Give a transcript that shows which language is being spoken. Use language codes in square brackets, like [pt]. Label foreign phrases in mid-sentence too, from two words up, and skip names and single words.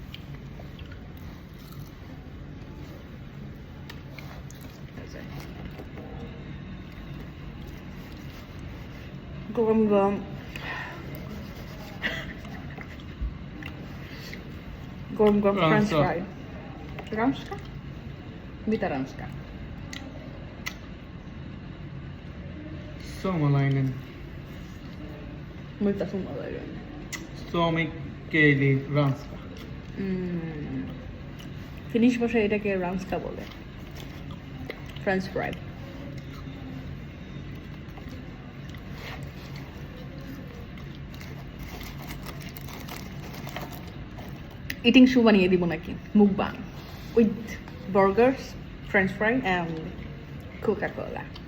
[bn] গরম গরম [en] French fry. [fi] Ranska? Mitä Ranska? Suomalainen. Mitä suomalainen? Suomikieli Ranska. [bn] ফিনিশ ভাষায় এটাকে রান্সকা বলে, [en] French fry. eating show [bn] বানিয়ে দিব নাকি, [en] mukbang with burgers, French fry and Coca-Cola.